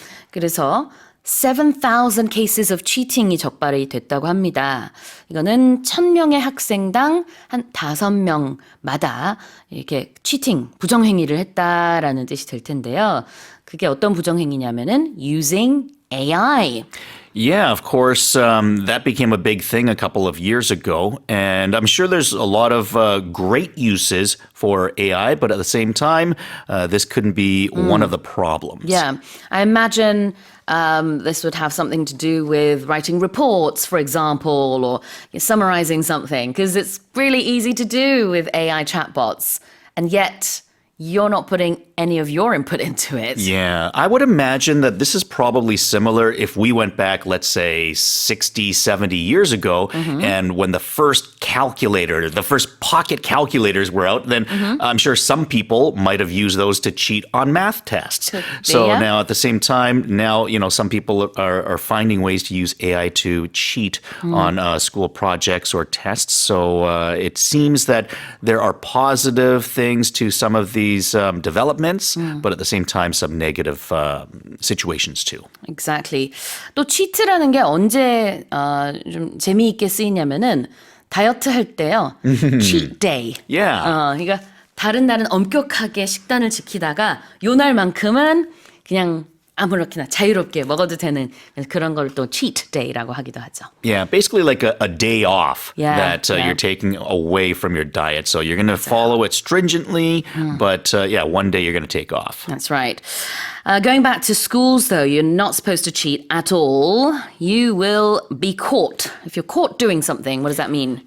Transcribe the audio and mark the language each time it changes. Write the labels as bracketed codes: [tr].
[ko] 그래서 7,000 [en] cases of cheating [ko] 이 적발이 됐다고 합니다. 이거는 1,000명의 학생당 한 5명마다 이렇게 cheating, 부정행위를 했다라는 뜻이 될 텐데요. 그게 어떤 부정행위냐면은 [en] using AI. Yeah, of course, that became a big thing a couple of years ago. And I'm sure there's a lot of great uses for AI, but at the same time, this couldn't be one of the problems. Yeah, I imagine this would have something to do with writing reports, for example, or summarizing something, because it's really easy to do with AI chatbots. And yet, you're not putting any of your input into it. Yeah, I would imagine that this is probably similar if we went back, let's say, 60, 70 years ago, and when the first calculator, the first pocket calculators were out, then I'm sure some people might have used those to cheat on math tests. So yeah. now at the same time, now, you know, some people are finding ways to use AI to cheat on school projects or tests. So it seems that there are positive things to some of these developments, but at the same time, some negative situations too. Exactly. [ko] 또 치트라는 게 언제 좀 재미있게 쓰이냐면은 다이어트 할 때요. [en] cheat day. Yeah. [ko] 그러니까 다른 날은 엄격하게 식단을 지키다가 요 날만큼은 그냥 아무렇게나 자유롭게 먹어도 되는 그런 걸 또 cheat day라고 하기도 하죠. [en] Yeah, basically like a day off Yeah, that yeah. you're taking away from your diet. So you're going to follow it stringently, but one day you're going to take off. That's right. Going back to schools, though, you're not supposed to cheat at all. You will be caught. If you're caught doing something, what does that mean?